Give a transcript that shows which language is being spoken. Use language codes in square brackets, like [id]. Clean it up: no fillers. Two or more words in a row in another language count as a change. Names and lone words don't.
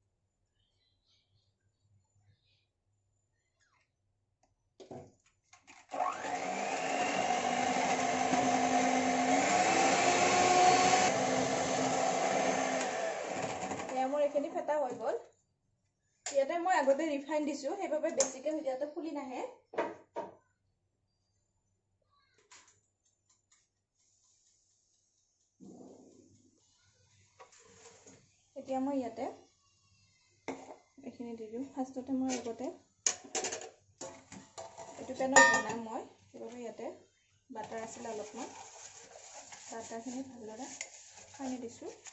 [as] আমাৰ এখিনি ফেটা হৈ গ'ল যাতে মই আগতে refine দিছো হেবাবে বেছিকৈ হজাতে ফুলি নাহে এতিয়া মই ইয়াতে এখিনি দি দিম ফাৰ্ষ্টতে মই আগতে এটো পেনত বনাম মই এবাৰ ইয়াতে বাটাৰ আছিল অলপমান বাটাৰখিনি ভালদৰে সানি দিছো